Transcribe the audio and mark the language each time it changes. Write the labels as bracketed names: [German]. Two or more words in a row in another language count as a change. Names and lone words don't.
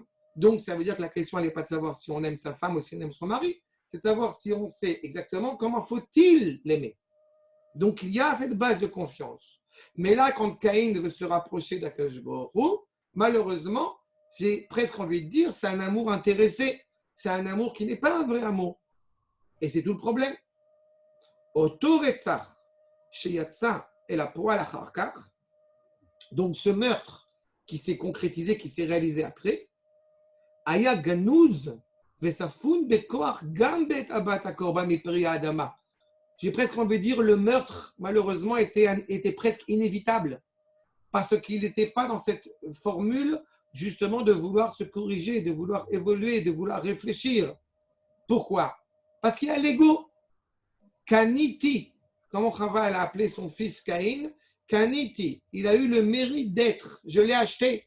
[French] Donc, ça veut dire que la question, elle n'est pas de savoir si on aime sa femme ou si on aime son mari, c'est de savoir si on sait exactement comment faut-il l'aimer. Donc, il y a cette base de confiance. Mais là, quand Caïn veut se rapprocher d'Akadosh Baruch Hu, malheureusement, j'ai presque envie de dire, c'est un amour intéressé. C'est un amour qui n'est pas un vrai amour. Et c'est tout le problème. [Hebrew] אותו רצח שיצא אל הפועל אחר כך, [French] donc ce meurtre qui s'est concrétisé, qui s'est réalisé après, [Hebrew] היה גנוז וספון בכח גם בהבאת הקרבן מפרי האדמה. [French] J'ai presque envie de dire le meurtre, malheureusement, était presque inévitable parce qu'il n'était pas dans cette formule justement de vouloir se corriger, de vouloir évoluer, de vouloir réfléchir. Pourquoi? Parce qu'il y a l'ego. Kaniti, comment Chava a appelé son fils Caïn, Kaniti, il a eu le mérite d'être, je l'ai acheté.